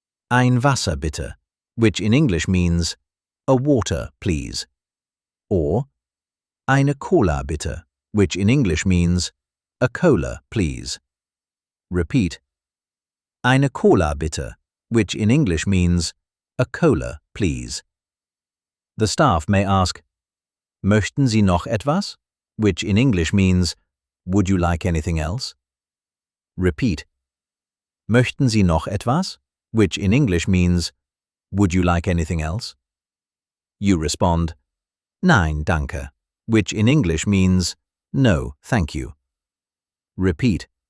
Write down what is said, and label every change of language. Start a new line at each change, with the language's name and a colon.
German: Ein Wasser bitte,
English: which in English means a water, please. Or
German: eine Cola bitte,
English: which in English means a cola, please. Repeat.
German: Eine Cola bitte,
English: which in English means a cola, please. The staff may ask,
German: Möchten Sie noch etwas?
English: Which in English means, Would you like anything else? Repeat.
German: Möchten Sie noch etwas?
English: Which in English means, Would you like anything else? You respond,
German: Nein, danke,
English: which in English means, No, thank you. Repeat.